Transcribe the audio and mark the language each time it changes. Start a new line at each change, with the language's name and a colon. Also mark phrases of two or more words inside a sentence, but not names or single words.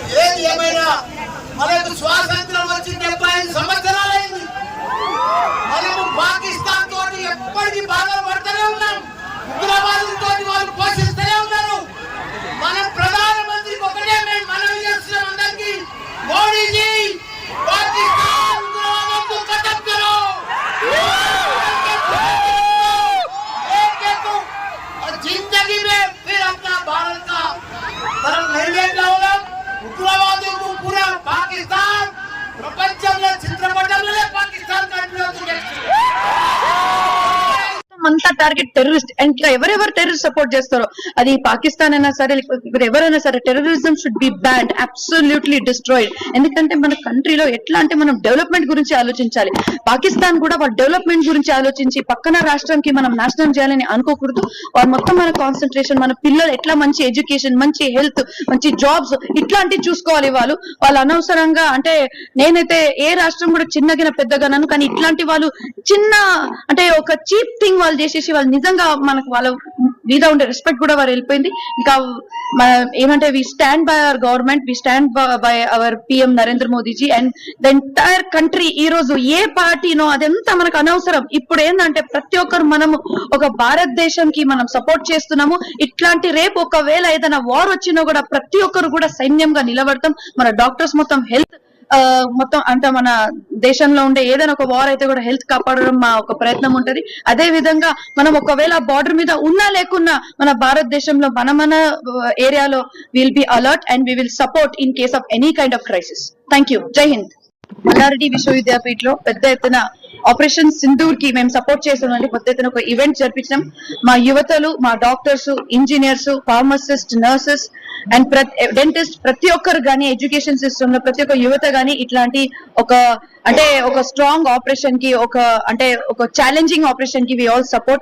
Telugu: ఏది ఏమైనా మనకు స్వాతంత్రం వచ్చి 75 సంవత్సరాలైంది. మనము పాకిస్తాన్ తోటి ఎప్పటికీ బాధలు పడుతూనే ఉన్నాం. ఉగ్రవాదులతో వాళ్ళు పోషిస్తూనే ఉన్నారు. మన ప్రధానమంత్రికి ఒకటే మేము మనవి చేస్తున్నాం అందరికీ, మోడీజీ పాకిస్తాన్ ఉగ్రవాదంతో
Hindi: ख़त्म करो. जिंदगी में फिर अपना भारत का तरफ नहीं ले जाओगे. उग्रवादियों को पूरा पाकिस्तान प्रपंचంలో
Telugu: చిత్రపటంలో పాకిస్తాన్ కంట్రీ అంతా
English: target terrorist.
Telugu: అండ్ ఎవరెవరు
English: terrorist support
Telugu: చేస్తారో అది పాకిస్తాన్ అయినా సరే ఎవరైనా సరే
English: terrorism should be banned, absolutely destroyed.
Telugu: ఎందుకంటే మన కంట్రీలో ఎట్లా అంటే మనం డెవలప్మెంట్ గురించి ఆలోచించాలి. పాకిస్తాన్ కూడా వాళ్ళ డెవలప్మెంట్ గురించి ఆలోచించి పక్కన రాష్ట్రంకి మనం నాశనం చేయాలని అనుకోకూడదు. వారు మొత్తం మన కాన్సన్ట్రేషన్ మన పిల్లలు ఎట్లా మంచి ఎడ్యుకేషన్, మంచి హెల్త్, మంచి జాబ్స్ ఇట్లాంటివి చూసుకోవాలి. వాళ్ళు అనవసరంగా అంటే నేనైతే ఏ రాష్ట్రం కూడా చిన్నగిన పెద్దగానను, కానీ ఇట్లాంటి వాళ్ళు చిన్న అంటే ఒక
English: cheap thing
Telugu: వాళ్ళు చేసేసి వాళ్ళు నిజంగా మనకు వాళ్ళ మీద ఉండే రెస్పెక్ట్ కూడా వారు వెళ్ళిపోయింది. ఇంకా ఏమంటే
English: we stand by our government, we stand by our PM Narendra Modiji and the entire country.
Telugu: ఈ రోజు ఏ పార్టీనో అదంతా మనకు అనవసరం. ఇప్పుడు ఏంటంటే ప్రతి ఒక్కరు మనము ఒక భారతదేశంకి మనం సపోర్ట్ చేస్తున్నాము. ఇట్లాంటి రేపు ఒకవేళ ఏదైనా వార్ వచ్చినా కూడా ప్రతి ఒక్కరు కూడా సైన్యంగా నిలబడతాం. మన డాక్టర్స్ మొత్తం హెల్త్ మొత్తం అంటే మన దేశంలో ఉండే ఏదైనా ఒక వార్ అయితే కూడా హెల్త్ కాపాడడం మా ఒక ప్రయత్నం ఉంటది. అదే విధంగా మనం ఒకవేళ బార్డర్ మీద ఉన్నా లేకున్నా మన భారతదేశంలో మన ఏరియాలో
English: will be alert and we will support in case of any kind of crisis. thank you.
Hindi: जय हिंद.
Telugu: మల్లారెడ్డి విశ్వవిద్యాపీఠలో పెద్ద ఎత్తున ఆపరేషన్ సింధూర్ కి మేము సపోర్ట్ చేసామండి. పెద్ద ఎత్తున ఒక ఈవెంట్ జరిపించినాం. మా యువతలు, మా డాక్టర్స్, ఇంజనీర్స్, ఫార్మసిస్ట్,
English: nurses and dentist
Telugu: ప్రతి ఒక్కరు గానీ
English: education system
Telugu: లో ప్రతి ఒక్క యువత గానీ ఇట్లాంటి ఒక
English: strong operation
Telugu: కి ఒక
English: challenging operation
Telugu: కి
English: we all support.